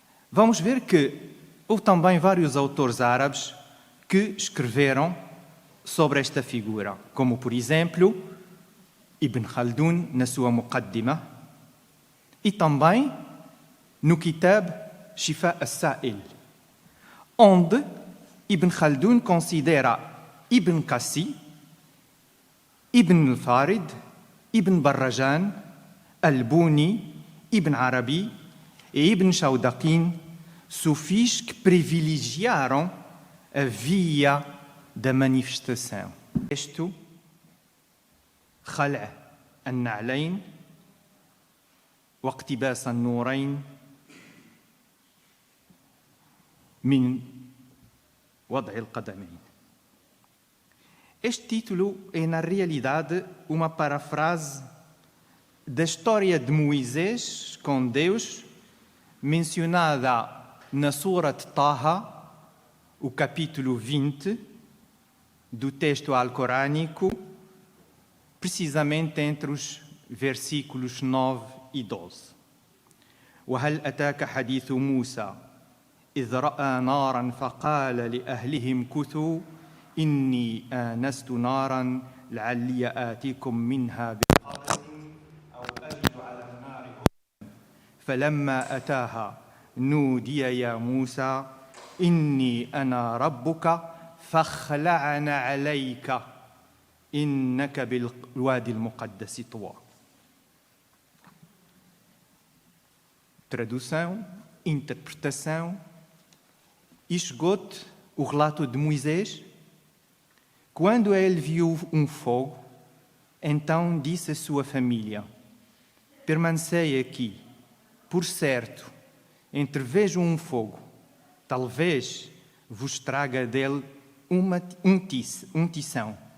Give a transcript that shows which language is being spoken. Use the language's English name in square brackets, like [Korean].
[Portuguese] vamos ver que houve também vários autores árabes que escreveram sobre esta figura, como, por exemplo, Ibn Khaldun na sua Muqaddimah e também no Kitab Shifa as-Sa'il, onde Ibn Khaldun considera Ibn Kassi, Ibn al-Farid, Ibn Barrajan, Al-Buni, Ibn Arabi e Ibn Shawdaqin, sufis que privilegiaram a via da manifestação. [Arabic] Isto, خلع النعلين واقتباس النورين من وضع القدمين. [Portuguese] Este título é, na realidade, uma parafrase da história de Moisés com Deus, mencionada na Surat Taha, o capítulo 20 do texto alcorânico, precisamente entre os versículos 9 e 12. [Arabic] وهل أتاك حديث موسى إذ رأى نارا فقال لأهلهم كثوا إني آنست نارا لعلي آتيكم منها بقبس أو أجد على النار هدى فلما أتاها نودي يا موسى إني أنا ربك فاخلعن عليك إنك بالوادي المقدس طوى. [Portuguese] Tradução, interpretação e esgoto o relato de Moisés. Quando ele viu um fogo, então disse à sua família: permanecei aqui, por certo, entrevejo um fogo, talvez vos traga dele um tição.